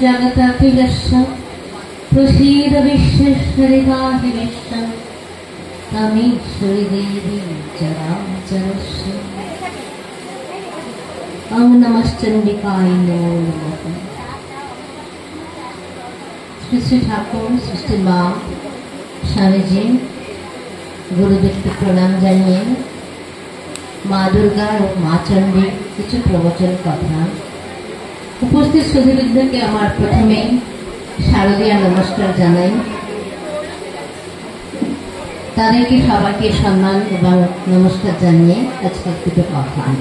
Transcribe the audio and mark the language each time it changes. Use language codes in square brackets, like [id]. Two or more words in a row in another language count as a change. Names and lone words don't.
[sa] जगदखिलस्य प्रसीद विश्वेश्वरिताहि विश्वं तमीश्वरी देवी चराचरस्य ओम नमश्चंडिकाय नमो नमः। [bn] श्री श्री ठाकुर सृष्टि माँ स्वामी जी गुरुदेवকে প্রণাম জানিয়ে মা দুর্গা ও মা চণ্ডীর কিছু প্রবচন কথা। উপস্থিত সুধীবৃন্দকে আমার প্রথমে শারদীয়া নমস্কার জানাই। তাদেরকে সবাইকে সম্মান এবং নমস্কার জানিয়ে আজকে দুটো কথা।